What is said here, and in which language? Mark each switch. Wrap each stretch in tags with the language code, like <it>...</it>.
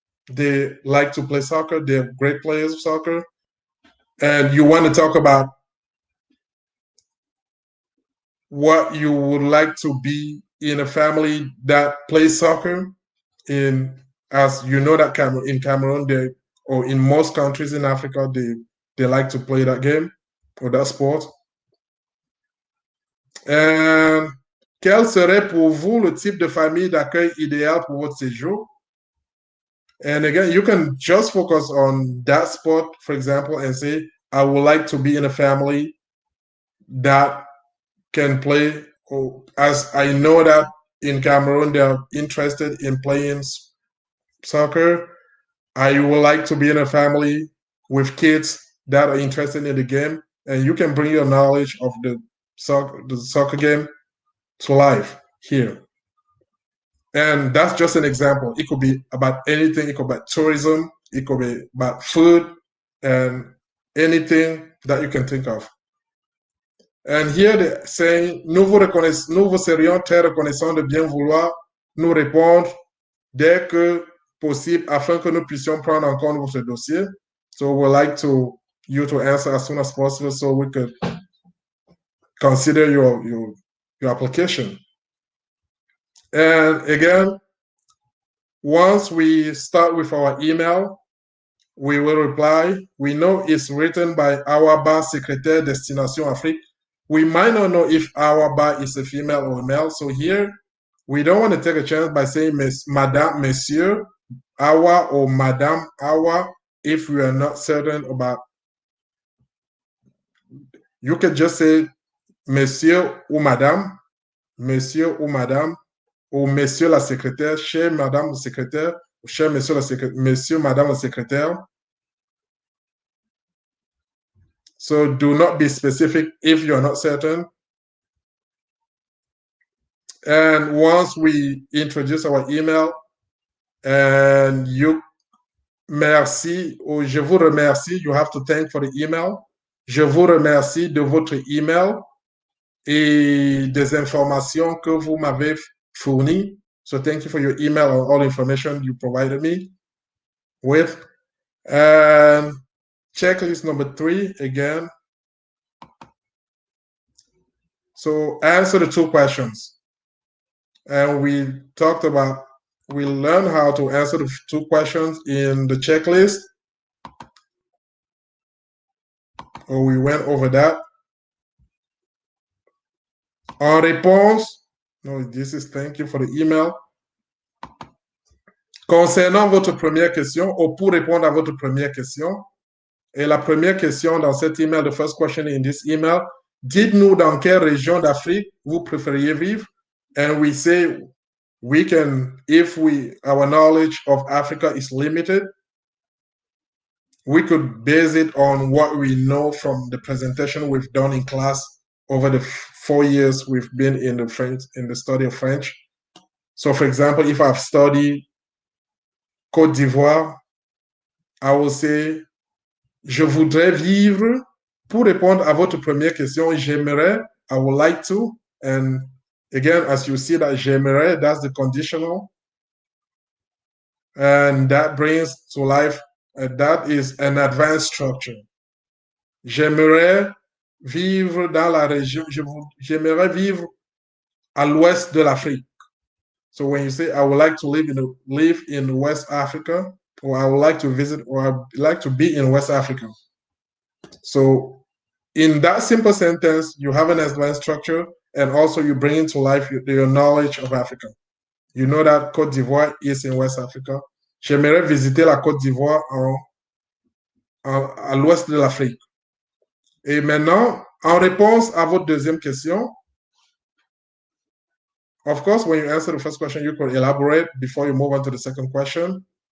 <en>They like to play soccer. They're great players of soccer. And you want to talk about what you would like to be in a family that plays soccer. As you know, that in Cameroon, or in most countries in Africa, they like to play that game or that sport.</en> <fr>And quel serait pour vous le type de famille d'accueil idéal pour votre séjour?</fr> <en>And again, you can just focus on that sport, for example, and say, I would like to be in a family that can play, as I know that in Cameroon, they're interested in playing soccer. I would like to be in a family with kids that are interested in the game, and you can bring your knowledge of the soccer game to life here. And that's just an example. It could be about anything. It could be about tourism. It could be about food and anything that you can think of. And here they're saying,</en> <fr>nous vous serions très reconnaissants de bien vouloir nous répondre dès que possible afin que nous puissions prendre en compte votre dossier.</fr> <en>So we'd like you to answer as soon as possible so we could consider your application. And again, once we start with our email, we will reply. We know it's written by our bar secrétaire Destination Afrique. We might not know if our bar is a female or a male. So here, we don't want to take a chance by saying Madame, Monsieur, Awa, or Madame, Awa, if we are not certain about. You can just say</en> <fr>Monsieur ou Madame, Monsieur ou Madame, ou Monsieur la secrétaire, chez Madame la secrétaire, chez Monsieur la secrétaire, Monsieur, Madame la secrétaire.</fr> <en>So do not be specific if you're not certain. And once we introduce our email, and merci, or</en> <fr>je vous remercie,</fr> <en>you have to thank for the email.</en> <fr>Je vous remercie de votre email et des informations que vous m'avez fournies.</fr> <en>So thank you for your email and all the information you provided me with. And checklist number 3, again. So answer the 2 questions. And we learned how to answer the 2 questions in the checklist, or we went over that.</en> <fr>En réponse,</fr> <en>no, this is thank you for the email.</en> <fr>Concernant votre première question, ou pour répondre à votre première question, et la première question dans cet email,</fr> <en>the first question in this email,</en> <fr>dites-nous dans quelle région d'Afrique vous préfériez vivre?</fr> <en>And we say we can, if our knowledge of Africa is limited, we could base it on what we know from the presentation we've done in class over the 4 years we've been in the study of French. So for example, if I've studied Côte d'Ivoire, I will say,</en> <fr>je voudrais vivre. Pour répondre à votre première question, j'aimerais,</fr> <en>I would like to. And again, as you see that j'aimerais, that's the conditional. And that brings to life, that is an advanced structure.</en> <fr>J'aimerais vivre dans la région, j'aimerais vivre à l'ouest de l'Afrique.</fr> <en>So when you say, I would like to live in West Africa, or I would like to visit, or I would like to be in West Africa. So in that simple sentence, you have an advanced structure, and also you bring into life your knowledge of Africa. You know that Côte d'Ivoire is in West Africa.</en> <fr>J'aimerais visiter la Côte d'Ivoire à l'ouest de l'Afrique. Et maintenant, en réponse à votre deuxième question,</fr> <en>of course, when you answer the first question, you could elaborate before you move on to the second question.</en>